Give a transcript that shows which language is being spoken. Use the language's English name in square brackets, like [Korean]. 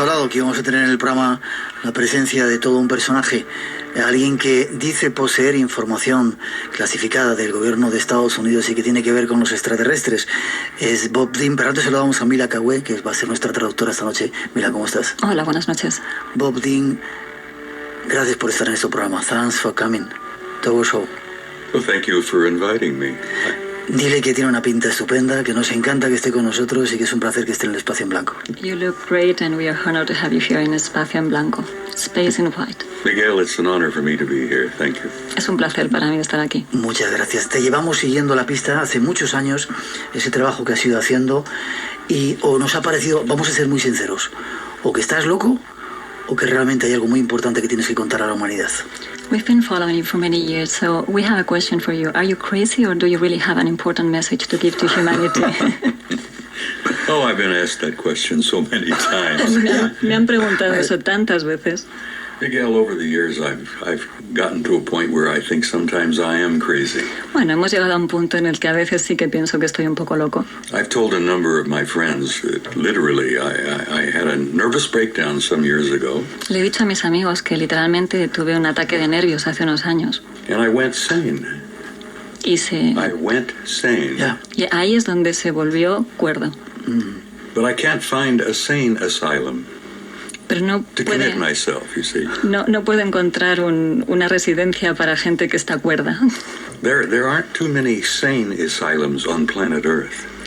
[Spanish] Que íbamos a tener en el programa la presencia de todo un personaje, alguien que dice poseer información clasificada del gobierno de Estados Unidos y que tiene que ver con los extraterrestres. Es Bob Dean, pero antes saludamos a Mila Cagüe, que va a ser nuestra traductora esta noche. Mila, ¿cómo estás? Hola, buenas noches. Bob Dean, gracias por estar en este programa. [English] Thanks for coming to our show. Well, thank you for inviting me. [Spanish] Dile que tiene una pinta estupenda, que nos encanta que esté con nosotros y que es un placer que esté en el espacio en blanco. [English] You look great and we are honored to have you here in Espacio en Blanco, Space in White. Miguel, it's an honor for me to be here. Thank you. [Spanish] Es un placer para mí estar aquí. Muchas gracias. Te llevamos siguiendo la pista hace muchos años, ese trabajo que has ido haciendo, y o nos ha parecido, vamos a ser muy sinceros, o que estás loco o que realmente hay algo muy importante que tienes que contar a la humanidad. [English] We've been following you for many years, so we have a question for you. Are you crazy or do you really have an important message to give to humanity? Oh, I've been asked that question so many times. [Spanish] Me han preguntado eso tantas veces. [English] Miguel, over the years, I've gotten to a point where I think sometimes I am crazy. [Spanish] Bueno, hemos llegado a un punto en el que a veces sí que pienso que estoy un poco loco. [English] I've told a number of my friends that literally I had a nervous breakdown some years ago. [Spanish] Le he dicho a mis amigos que literalmente tuve un ataque de nervios hace unos años. [English] And I went sane. [Spanish] Y [English] I went sane. [Spanish] Ya. y ahí es donde se volvió cuerdo. [English] But I can't find a sane asylum [Spanish] Pero no [English] to [Spanish] puede, [English] commit myself, you see. [Spanish] no puede encontrar una residencia para gente que está cuerda. [English] There aren't too many sane asylums on planet Earth.